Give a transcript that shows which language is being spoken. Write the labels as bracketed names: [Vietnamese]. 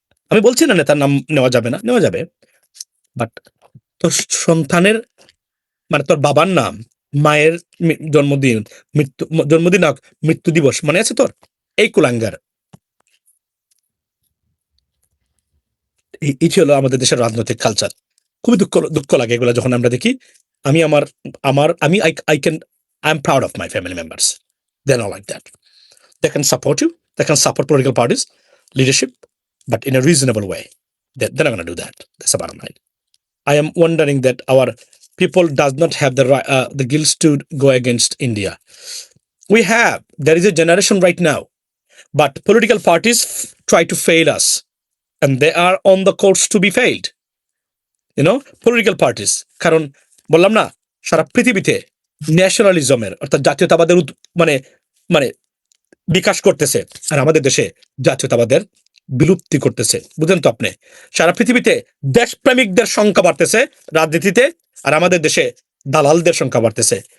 [Bangla] আমি বলছি না নেতার নাম নেওয়া যাবে না, নেওয়া যাবে, বাট তোর সন্তানের, মানে তোর বাবার নাম, মায়ের জন্মদিন, জন্মদিন হোক, মৃত্যু দিবস মনে আছে তোর? এই কুলাঙ্গার। এই ছিল আমাদের দেশের রাজনৈতিক কালচার। খুবই দুঃখ লাগে এগুলো যখন আমরা দেখি। আমি আমার আমার আমি [English] I am proud of my family members, they are not like that. They can support you, they can support political parties, leadership, but in a reasonable way. They're not going to do that. That's the bottom line. I am wondering that our people does not have the guilt to go against India. There is a generation right now, but political parties try to fail us, and they are on the course to be failed. Political parties, [Bangla] কারণ বললাম না, সারা পৃথিবীতে ন্যাশনালিজমের অর্থাৎ জাতীয়তাবাদের মানে মানে বিকাশ করতেছে, আর আমাদের দেশে জাতীয়তাবাদের বিলুপ্তি করতেছে। বুঝেন তো আপনি, সারা পৃথিবীতে দেশপ্রেমিকদের সংখ্যা বাড়তেছে রাজনীতিতে, আর আমাদের দেশে দালালদের সংখ্যা বাড়তেছে।